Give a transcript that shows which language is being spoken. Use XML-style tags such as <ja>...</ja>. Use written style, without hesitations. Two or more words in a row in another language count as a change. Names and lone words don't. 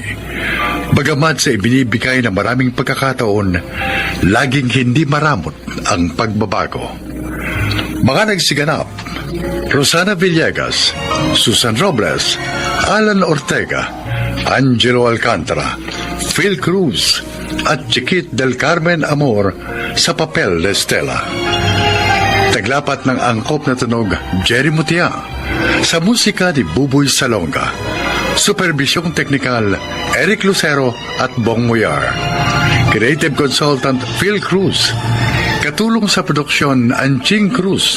<tl>Bagamat sa ibinibigay na maraming pagkakataon, laging hindi maramot ang pagbabago. Mga nagsiganap: Rosana Villegas, Susan Robles, Alan Ortega, Angelo Alcantara, Phil Cruz, at Chiquit del Carmen Amor sa papel de Stella. Taglapat ng angkop na tunog, Jerry Mutia. Sa musika ni Buboy Salonga. Supervisyong teknikal, Eric Lucero at Bong Muyar.</tl> <en>Creative Consultant,</en> <tl>Phil Cruz. Katulong sa produksyon, Anching Cruz.</tl>